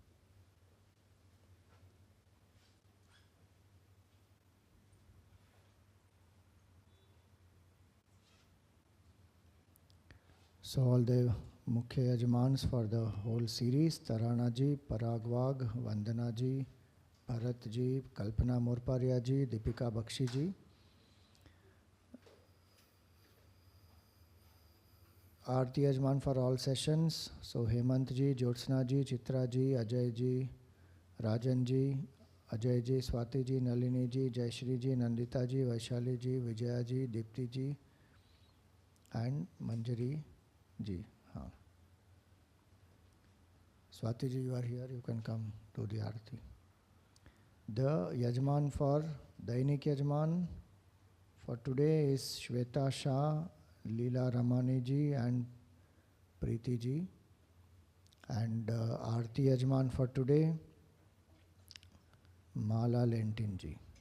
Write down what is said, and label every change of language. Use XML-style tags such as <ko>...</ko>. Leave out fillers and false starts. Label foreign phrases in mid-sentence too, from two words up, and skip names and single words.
<en>So all the</en> <hi>Mukhya Yajamans</hi> <en>for the whole series, Tarana ji, Parag Wagh, Vandana ji, Bharat ji, Kalpana Morparia ji, Deepika Bakshi ji.</en> <hi>Aarti Yajman</hi> <en>for all sessions. So Hemant ji, Jyotsna ji, Chitra ji, Ajay ji, Rajan ji, Ajay ji, Swati ji, Nalini ji, Jayashri ji, Nandita ji, Vaishali ji, Vijaya ji, Deepti ji, and Manjari ji. Swati ji, you are here, you can come to the Aarti. The Yajman for</en> <hi>Dainik Yajman</hi> <en>for today is Shweta Shah, Leela Ramani ji and Preeti ji. And</en> <hi>Aarti Yajman</hi> <en>for today, Mala Lentin ji.</en>